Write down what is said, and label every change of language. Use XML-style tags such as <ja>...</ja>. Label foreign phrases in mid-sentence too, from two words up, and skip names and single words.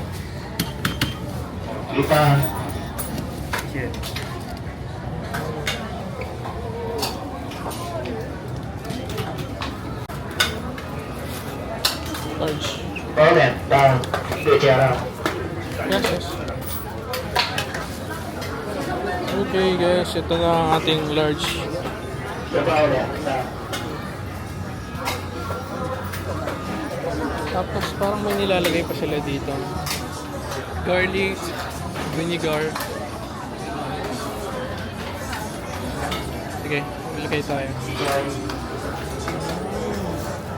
<tl>Lupa.</tl> <en>Large.</en> <zh>包两到一个加辣。</zh> <en>Yes, yes. Okay guys,</en> <tl>ito na ang ating large.</tl> <zh>再包两到。</zh> <tl>Tapos parang may nilalagay pa sila dito.</tl> <en>Garlic, vinegar.</en> <tl>Sige, ilagay tayo.</tl>